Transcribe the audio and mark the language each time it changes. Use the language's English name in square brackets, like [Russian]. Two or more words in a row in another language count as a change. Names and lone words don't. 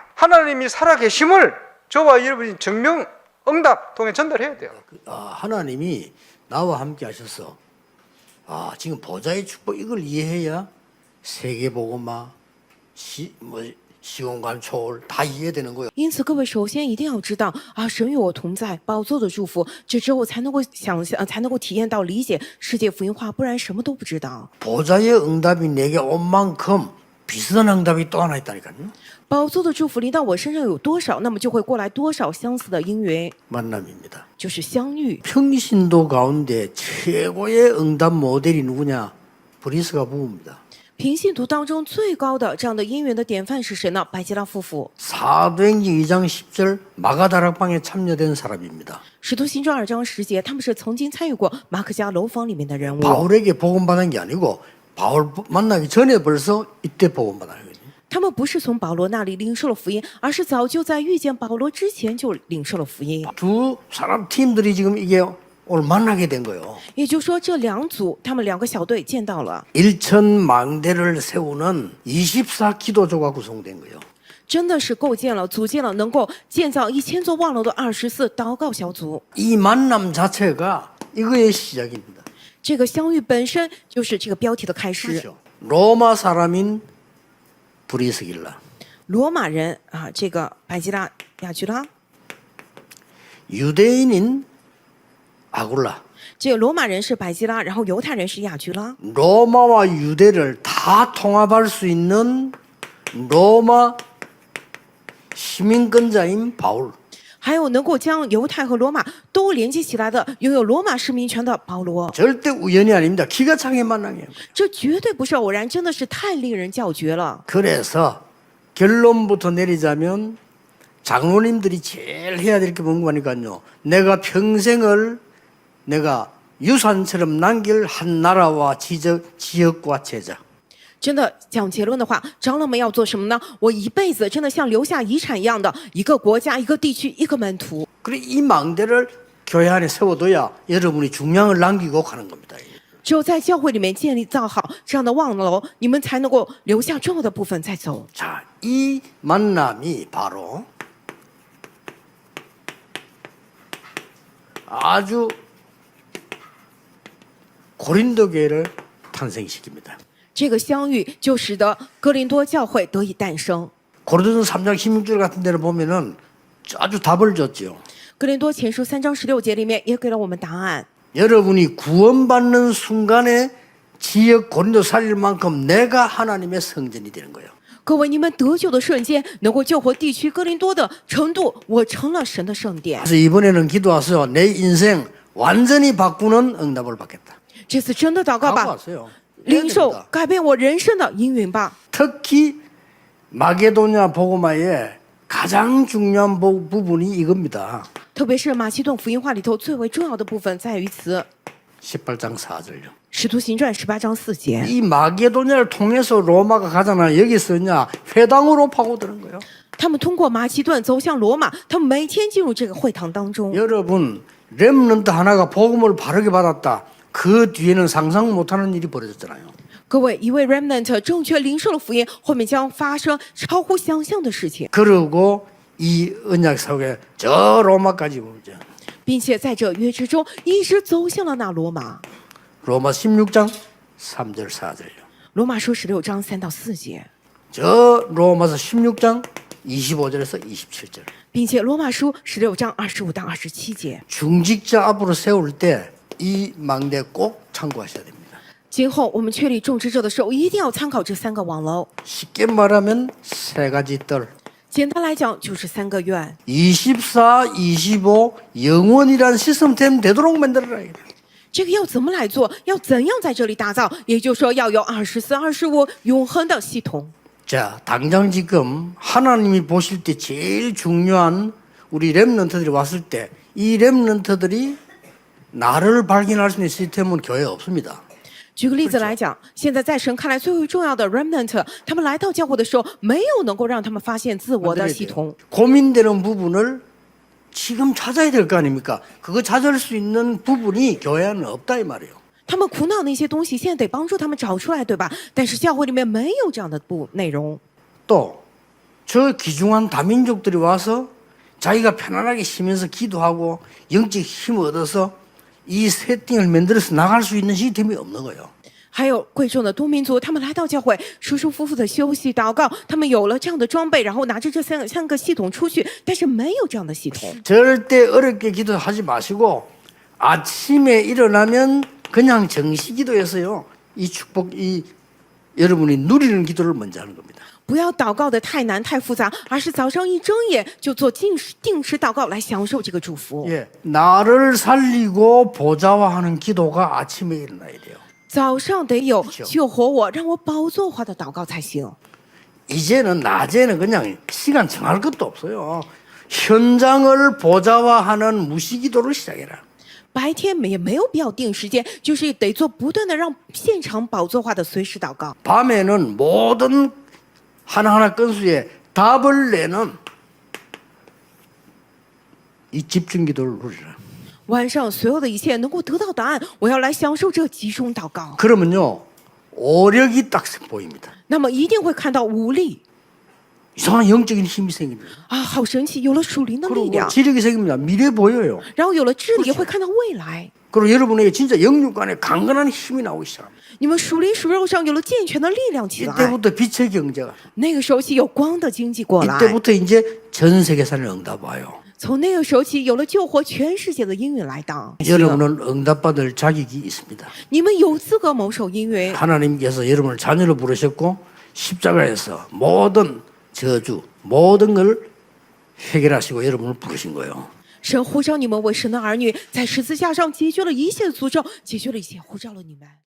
[Korean] 하나님이 살아계심을 저와 여러분이 증명, 응답 통해 전달해야 돼요. 하나님이 나와 함께 하셔서 지금 보좌의 축복 이걸 이해해야 세계복음화, 시공간 초월 다 이해되는 거예요. [Chinese] 因此，各位首先一定要知道神与我同在，宝座的祝福，这之后才能够想象，才能够体验到理解世界福音化，不然什么都不知道。 [Korean] 보좌의 응답이 내게 온 만큼 비슷한 응답이 또 하나 있다니까요. [Chinese] 宝座的祝福临到我身上有多少，那么就会过来多少相似的因缘， [Korean] 만남입니다. [Chinese] 就是相遇。 [Korean] 평신도 가운데 최고의 응답 모델이 누구냐? 브리스가 부부입니다. [Chinese] 平信徒当中最高的这样的因缘的典范是谁呢？百基拉夫妇。 [Korean] 사도행전 2장 10절 마가다락방에 참여된 사람입니다. [Chinese] 使徒行传2章10节，他们是曾经参与过马可家楼房里面的人物。 [Korean] 바울에게 복음받은 게 아니고 바울 만나기 전에 벌써 이때 복음받은 거예요. [Chinese] 他们不是从保罗那里领受了福音，而是早就在遇見保罗之前就领受了福音。 [Korean] 두 사람 팀들이 지금 이게 오늘 만나게 된 거예요. [Chinese] 也就是说，这两组他们2个小队见到了， [Korean] 일천망대를 세우는 24기도조가 구성된 거예요. [Chinese] 真的是构建了、组建了能够建造1000座望楼的24祷告小组。 [Korean] 이 만남 자체가 이거의 시작입니다. [Chinese] 这个相遇本身就是这个标题的开始。 [Korean] 그렇죠. 로마 사람인 브리스길라, [Chinese] 罗马人这个百基拉、雅居拉， [Korean] 유대인인 아굴라. [Chinese] 这个罗马人是百基拉，然后犹太人是雅居拉。 [Korean] 로마와 유대를 다 통합할 수 있는 로마 시민권자인 바울. [Chinese] 还有能够将犹太和罗马都连接起来的，拥有罗马市民权的保罗， [Korean] 절대 우연이 아닙니다. 기가 차게 만나게. [Chinese] 这绝对不是偶然，真的是太令人叫绝了。 [Korean] 그래서 결론부터 내리자면 장로님들이 제일 해야 될 게 뭔가니까요. 내가 평생을 내가 유산처럼 남길 한 나라와 지역과 제자. [Chinese] 真的讲结论的话，长老们要做什么呢？我一辈子真的像留下遗产一样的一个国家、一个地区、一个门徒。 [Korean] 그래 이 망대를 교회 안에 세워둬야 여러분이 중량을 남기고 가는 겁니다. [Chinese] 只有在教会里面建立造好这样的望楼，你们才能够留下重要的部分再走。 [Korean] 자, 이 만남이 바로 아주 고린도 교회를 탄생시킵니다. [Chinese] 这个相遇就使得哥林多教会得以诞生。 [Korean] 고린도서 3장 16절 같은 데를 보면은 아주 답을 줬죠. [Chinese] 哥林多前书3章16节里面也给了我们答案。 [Korean] 여러분이 구원받는 순간에 지역 고린도 살릴 만큼 내가 하나님의 성전이 되는 거예요. [Chinese] 各位，你们得救的瞬间，能够救活地区哥林多的程度，我成了神的圣殿。 [Korean] 그래서 이번에는 기도하세요. 내 인생 완전히 바꾸는 응답을 받겠다. [Chinese] 这次真的祷告吧， [Korean] 각오하세요. [Chinese] 领受改变我人生的应允吧。 [Korean] 특히 마게도냐 복음화의 가장 중요한 부분이 이겁니다. [Chinese] 特别是马其顿福音话里头最为重要的部分在于此， [Korean] 18장 4절요. [Chinese] 使徒行传18章4节。 [Korean] 이 마게도냐를 통해서 로마가 가잖아. 여기서냐 회당으로 파고드는 거예요. [Chinese] 他们通过马其顿走向罗马，他们每天进入这个会堂当中。 [Korean] 여러분 렘넌트 하나가 복음을 바르게 받았다. 그 뒤에는 상상 못하는 일이 벌어졌잖아요. [Chinese] 各位，一位 remnant 正确领受了福音，后面将发生超乎想象的事情， [Korean] 그리고 이 언약 속에 저 로마까지 오죠. [Chinese] 并且在这约之中一直走向了那罗马。 [Korean] 로마 16장 3절 4절요. [Chinese] 罗马书16章3到4节， [Korean] 저 로마서 16장 25절에서 27절. [Chinese] 并且罗马书16章25到27节。 [Korean] 중직자 앞으로 세울 때 이 망대 꼭 참고하셔야 됩니다. [Chinese] 今后我们确立种植者的时候，一定要参考这3个网楼。 [Korean] 쉽게 말하면 세 가지 뜰. [Chinese] 简单来讲，就是3个愿。 [Korean] 24, 25 영원이란 시스템 되도록 만들어라. [Chinese] 这个要怎么来做？要怎样在这里打造？也就是说，要有24、25永恒的系统。 [Korean] 자, 당장 지금 하나님이 보실 때 제일 중요한 우리 렘넌트들이 왔을 때 이 렘넌트들이 나를 발견할 수 있는 시스템은 교회에 없습니다. [Chinese] 举个例子来讲，现在在神看来最为重要的 remnant，他们来到教会的时候，没有能够让他们发现自我的系统。 [Korean] 고민되는 부분을 지금 찾아야 될 거 아닙니까? 그거 찾을 수 있는 부분이 교회 안에 없다 이 말이에요. [Chinese] 他们苦恼那些东西，现在得帮助他们找出来，对吧？但是教会里面没有这样的内容。 [Korean] 또 저 귀중한 다민족들이 와서 자기가 편안하게 쉬면서 기도하고 영적 힘을 얻어서 이 세팅을 만들어서 나갈 수 있는 시스템이 없는 거예요. [Chinese] 还有贵重的多民族，他们来到教会，舒舒服服的休息、祷告，他们有了这样的装备，然后拿着这三个系统出去，但是没有这样的系统。 [Korean] 절대 어렵게 기도하지 마시고 아침에 일어나면 그냥 정시 기도해서요. 이 축복, 이 여러분이 누리는 기도를 먼저 하는 겁니다. [Chinese] 不要祷告的太难太复杂，而是早上一睁眼就做定时祷告来享受这个祝福。 [Korean] 예, 나를 살리고 보좌화하는 기도가 아침에 일어나야 돼요. [Chinese] 早上得有救活我、让我宝座化的祷告才行。 [Korean] 이제는 낮에는 그냥 시간 정할 것도 없어요. 현장을 보좌화하는 무시기도를 시작해라. [Chinese] 白天也没有必要定时间，就是得做不断的让现场宝座化的随时祷告。 [Korean] 밤에는 모든 하나하나 건수에 답을 내는 이 집중기도를 누리라. [Chinese] 晚上所有的一切能够得到答案，我要来享受这集中祷告。 [Korean] 그러면요 오력이 딱 보입니다. [Chinese] 那么一定会看到无力 [Korean] 이상한 영적인 힘이 생깁니다. [Chinese] 啊，好神奇！有了属灵的力 [Korean] 그리고 [Chinese] 量， [Korean] 지력이 생깁니다. 미래 보여요. [Chinese] 然后有了智力，会看到未来。 [Korean] 그리고 여러분에게 진짜 영육간에 강건한 힘이 나오기 시작합니다. [Chinese] 你们属灵属肉上有了健全的力量起来， [Korean] 이때부터 빛의 경제가 [Chinese] 那个时候起有光的经济过来， [Korean] 이때부터 이제 전 세계산을 응답 와요. [Chinese] 从那个时候起有了救活全世界的应允来当。 [Korean] 여러분은 응답받을 자격이 있습니다. [Chinese] 你们有资格蒙受应允。 [Korean] 하나님께서 여러분을 자녀로 부르셨고 십자가에서 모든 저주 모든 걸 해결하시고 여러분을 부르신 거예요. [Chinese] 神呼召你们为神的儿女，在十字架上解决了一切的诅咒，解决了一切，呼召了你们。